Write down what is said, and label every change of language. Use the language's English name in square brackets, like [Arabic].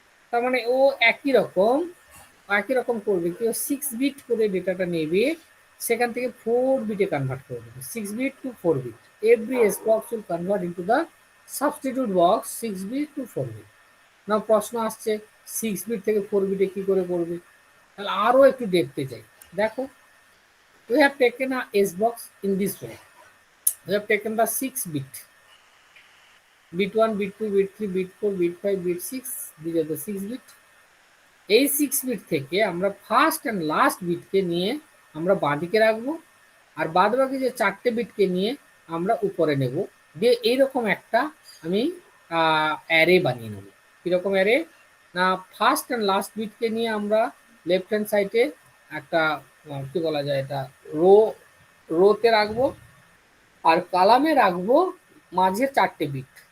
[Bangla] তার মানে ও একই রকম করবে, কেউ 6 বিট করে ডেটাটা নেবে, সেখান থেকে 4 বিটে কনভার্ট করে দেবে, 6 bit two 4 bit. [English] Every S box will convert into the substitute box 6 bit to 4 bit. [Bangla] না প্রশ্ন আসছে 6 বিট থেকে 4 বিটে কি করে করবে, তাহলে আরও একটু দেখতে চাই। দেখো, [English] we have taken a S box in this way. We have taken the 6 bit, bit 1, bit 2, bit 3, bit 4, bit 5, bit 6. These are the 6 bit. [Bangla] এই 6 বিট থেকে আমরা ফার্স্ট অ্যান্ড লাস্ট বিটকে নিয়ে আমরা বাঁদিকে রাখবো, আর বাদ বাকি যে 4টে বিটকে নিয়ে আমরা উপরে নেব, দিয়ে এইরকম একটা আমি অ্যারে বানিয়ে নেব। কীরকম অ্যারে না, ফার্স্ট অ্যান্ড লাস্ট বিটকে নিয়ে আমরা লেফট হ্যান্ড সাইডে একটা কি বলা যায়, এটা রোতে রাখবো, আর কালামে রাখবো মাঝে 4টে বিট।